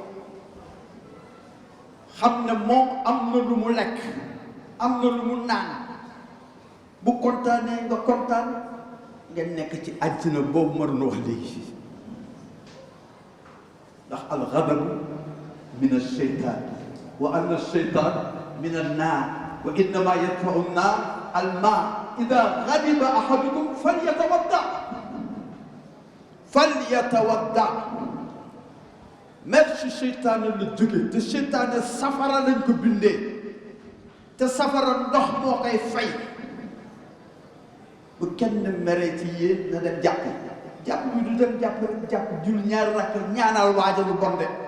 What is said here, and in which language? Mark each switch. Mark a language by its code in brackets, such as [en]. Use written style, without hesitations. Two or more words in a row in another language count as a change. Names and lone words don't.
[wo] xam ne moom am na lu mu lekk am na lu mu naan. bu kontaanee nga kontaan ngeen nekk ci àddina boobu ma doon wax léegi. [ar] ndax الغضب من الشيطان وإن الشيطان من النار وإنما يدفع النار الماء إذا غضب أحدكم [wo] فليتوضأ [fr] même si [wo] seytaane la jóge te seytaane safara lañ ko bindee te safara ndox moo koy fay bu kenn meree ci yéen na dem jàpp bi du dem jàpp rek jàpp jul ñaari rakk ñaanal waaja lu bon de